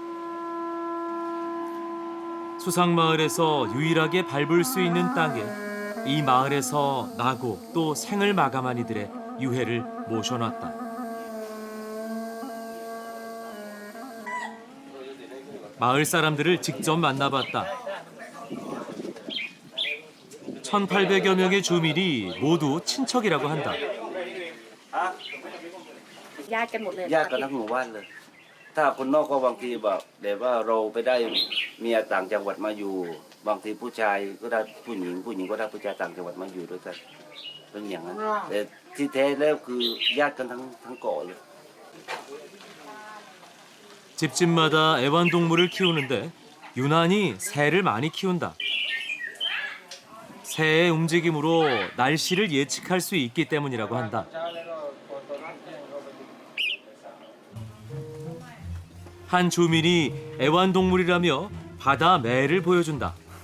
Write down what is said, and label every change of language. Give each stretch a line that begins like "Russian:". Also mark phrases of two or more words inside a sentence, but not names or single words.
Korean: 수상마을에서 유일하게 밟을 수 있는 땅에 이 마을에서 나고 또 생을 마감한 이들의 유해를 모셔놨다. 마을 사람들을 직접 만나봤다. 1,800여 명의 주민이 모두 친척이라고 한다.
Thai: ญาติกันหมดเลย ญาติกันทั้งหมู่บ้านเลย ถ้าคนนอกก็บางทีแบบแต่ว่าเราไปได้เมียต่างจังหวัดมาอยู่ บางทีผู้ชายก็ได้ผู้หญิงก็ได้ผู้ชายต่างจังหวัดมาอยู่ด้วยกันเป็นอย่างนั้นแต่ที่แท้แล้วคือญาติกันทั้งเกาะเลย
Korean: 집집마다 애완동물을 키우는데 유난히 새를 많이 키운다. 새의 움직임으로 날씨를 예측할 수 있기 때문이라고 한다. 한 주민이 애완동물이라며 바다 매를 보여준다.